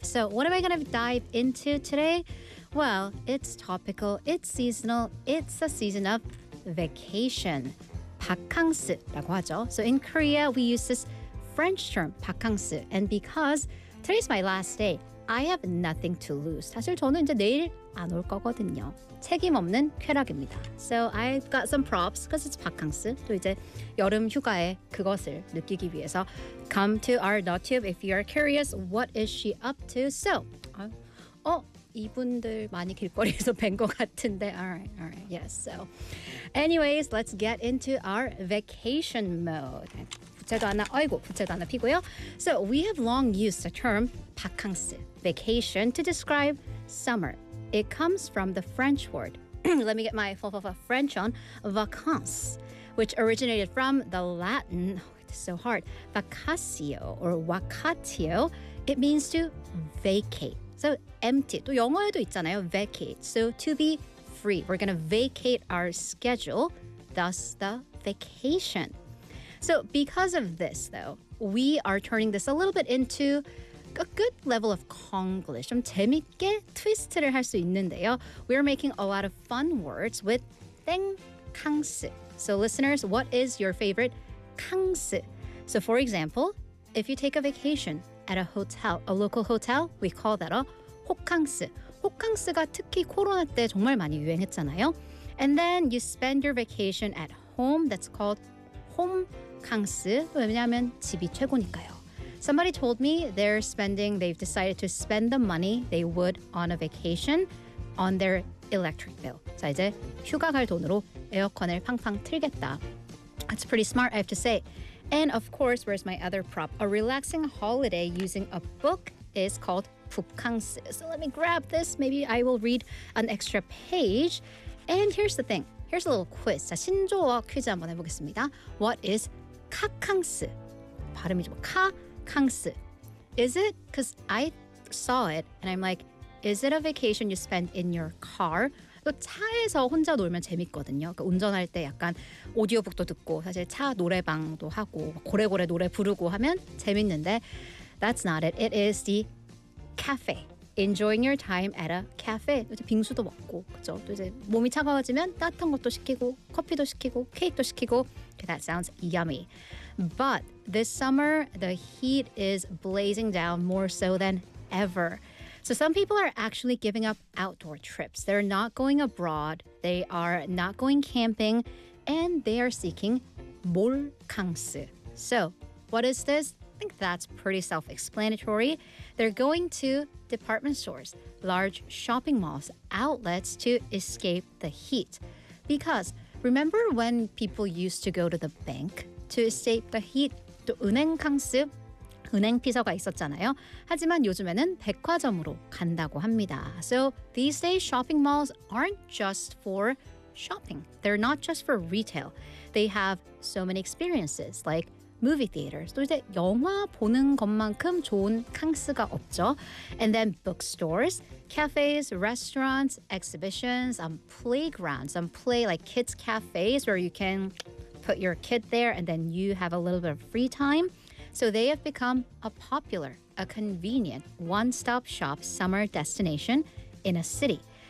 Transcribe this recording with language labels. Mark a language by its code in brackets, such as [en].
[en] So what am I going to dive into today? Well, it's topical, it's seasonal, it's a season of vacation. [ko] 바캉스라고 하죠. [en] So in Korea, we use this French term, 바캉스. And because today's my last day, I have nothing to lose. [ko] 사실 저는 이제 내일 안 올 거거든요. 책임 없는 쾌락입니다. [en] So I've got some props because it's 바캉스. [ko] 또 이제 여름 휴가의 그것을 느끼기 위해서 [en] come to our YouTube if you're curious what is she up to. [ko] So, 이분들 많이 길거리에서 뵌 것 같은데. [en] All right. Yes, so. Anyways, let's get into our vacation mode. [ko] 부채도 하나, 아이고, 부채도 하나 피고요. [en] So, we have long used the term 바캉스, vacation, to describe summer. It comes from the French word. Let me get my French on. Vacances, which originated from the Latin. Oh, it's so hard. Vacatio or vacatio. It means to vacate. So empty. [ko] 또 영어에도 있잖아요. [en] Vacate. So to be free. We're going to vacate our schedule. Thus the vacation. So because of this though, we are turning this a little bit into a good level of Konglish. [ko] 좀 재밌게 트위스트를 할 수 있는데요. [en] We are making a lot of fun words with 땡캉스. So listeners, what is your favorite 캉스? So for example, if you take a vacation at a hotel, a local hotel, we call that a 호캉스. [ko] 호캉스가 특히 코로나 때 정말 많이 유행했잖아요. [en] And then you spend your vacation at home. That's called 홈캉스. [ko] 왜냐하면 집이 최고니까요. [en] Somebody told me they've decided to spend the money they would on a vacation on their electric bill. [ko] 자, 이제 휴가 갈 돈으로 에어컨을 팡팡 틀겠다. [en] That's pretty smart, I have to say. And of course, where's my other prop? A relaxing holiday using a book is called 북캉스. So let me grab this. Maybe I will read an extra page. And here's the thing. Here's a little quiz. [ko] 자, 신조어 퀴즈 한번 해보겠습니다. [en] What is 카캉스? [ko] 발음이 좀 카. [en] 캉스. Is it? Because I saw it and I'm like, is it a vacation you spend in your car? [ko] 차에서 혼자 놀면 재밌거든요. 그러니까 운전할 때 약간 오디오북도 듣고 사실 차 노래방도 하고 고래고래 노래 부르고 하면 재밌는데 [en] That's not it. It is the cafe. Enjoying your time at a cafe. [ko] 이제 빙수도 먹고 그죠? 또 이제 몸이 차가워지면 따뜻한 것도 시키고 커피도 시키고 케이크도 시키고 [en] okay, That sounds yummy. But this summer, the heat is blazing down more so than ever. So some people are actually giving up outdoor trips. They're not going abroad. They are not going camping. And they are seeking 몰캉스. So what is this? I think that's pretty self-explanatory. They're going to department stores, large shopping malls, outlets to escape the heat. Because remember when people used to go to the bank to escape the heat? [ko] 또 은행캉스, 은행피서가 있었잖아요. 하지만 요즘에는 백화점으로 간다고 합니다. [en] So these days shopping malls aren't just for shopping. They're not just for retail. They have so many experiences like movie theaters. [ko] 또 이제 영화 보는 것만큼 좋은 캉스가 없죠. [en] And then bookstores, cafes, restaurants, exhibitions, playgrounds, like kids cafes where you can put your kid there and then you have a little bit of free time. So they have become a popular, a convenient one-stop shop summer destination in a city.